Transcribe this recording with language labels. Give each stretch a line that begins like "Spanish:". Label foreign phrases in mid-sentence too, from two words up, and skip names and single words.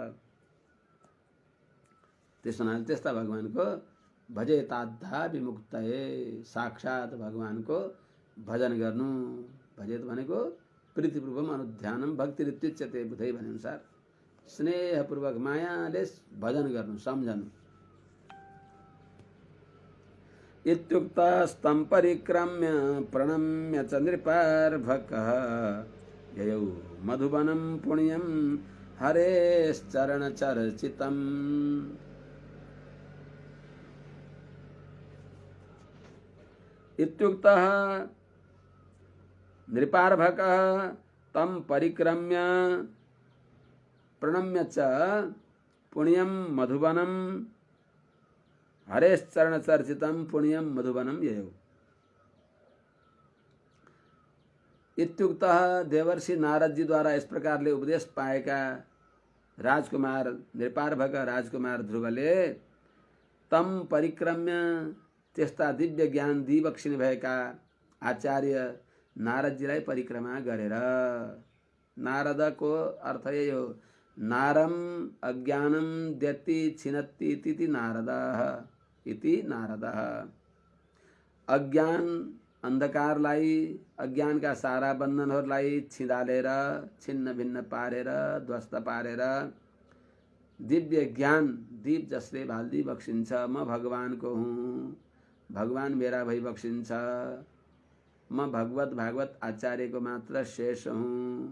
Nepali: त्यसो हुनाले त्यस्ता भगवानको
Sanskrit: भजेताद्धा विमुक्तये,
Nepali: साक्षात भगवानको भजन गर्नु। भजेत भनेको
Sanskrit: प्रीतिपूर्वम अनुध्यानम भक्तिरित्युच्यते बुधै
Nepali: भने अनुसार स्नेहपूर्वक मायाले भजन गर्नु, सम्झनु।
Sanskrit: इत्युक्तस्तं परिक्रम्य प्रणम्य च नृपार्भकः ययौ मधुवनं पुण्यं हरेश्चरणचर्चितम्। इत्युक्तः नृपार्भकः तं परिक्रम्य प्रणम्य च पुण्यं मधुवनं हरेश्चरणचर्चितं पुण्यं मधुवनं ययौ।
Nepali: इत्युक्तः देवर्षि नारद जी द्वारा इस प्रकारले उपदेश पाएका राजकुमार नृपार्भक राजकुमार ध्रुवले
Sanskrit: तम परिक्रम्य
Nepali: त्यस्ता दिव्य ज्ञान दिबक्षिणी भएका आचार्य नारदजीलाई परिक्रमा गरेर। नारदको अर्थ यही हो,
Sanskrit: नारम अज्ञानम द्यति छिनत्ति इति नारदः इति नारदः।
Nepali: अज्ञान अन्धकारलाई, अज्ञानका सारा बन्धनहरूलाई छिदालेर छिन्न भिन्न पारेर ध्वस्त पारेर दिव्य ज्ञान दीप जसले भाल्दी बक्सिन्छ। म भगवानको हुँ, भगवान मेरा भई बक्सिन्छ। म भगवत भागवत आचार्यको मात्र शेष हुँ।